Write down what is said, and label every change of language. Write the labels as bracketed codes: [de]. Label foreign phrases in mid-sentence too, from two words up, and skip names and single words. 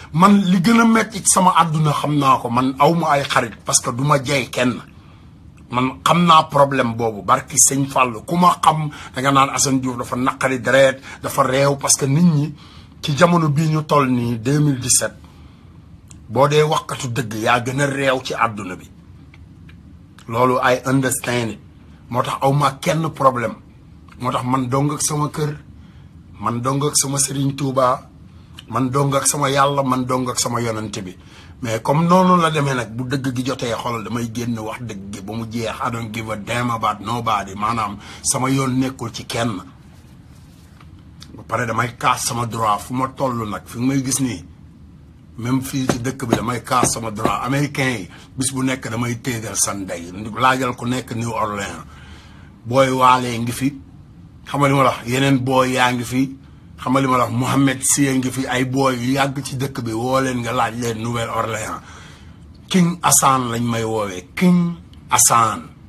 [wo] man li gën a metti sama àdduna xam naa ko man awma ay xarit parce que du ma jey kenn man xam naa problème boobu barki sëñ Fall ku ma xam da nga naan Assane Diouf dafa naqari deret dafa réew parce que nit ñi ci jamono bii ñu toll nii 2017 boo dee waxkatu dëgg yaa gën a réew ci àdduna bi loolu ay [en] understand it [wo] moo tax awma kenn problème moo tax man dong ak sama kër man dong ak sama Serigne Touba man dong ak sama yàlla man dong ak sama yonante bi [fr] mais comme [wo] noonu la demee nag bu dëgg gi jotee xoolal damay génn wax dëgg gi ba mu jeex. [en] I don't give a damn about nobody [wo] maanaam sama yoon nekkul ci kenn ba pare damay kaas sama droit fu ma toll nag fi may gis nii même fii ci dëkk bi damay kaas sama [fr] droit américain [wo] yi bis bu nekk damay téegal san day laajal ku nekk New Orleans booy waalee ngi fi xam nga li ma la wax yeneen booy yaa ngi fi xam nga li ma la wax Mohamed Sy ngi fi ay booy yu yàgg ci dëkk bi woo leen nga laaj leen Nouvelle-Orléans King Assane lañ may woowee King Assane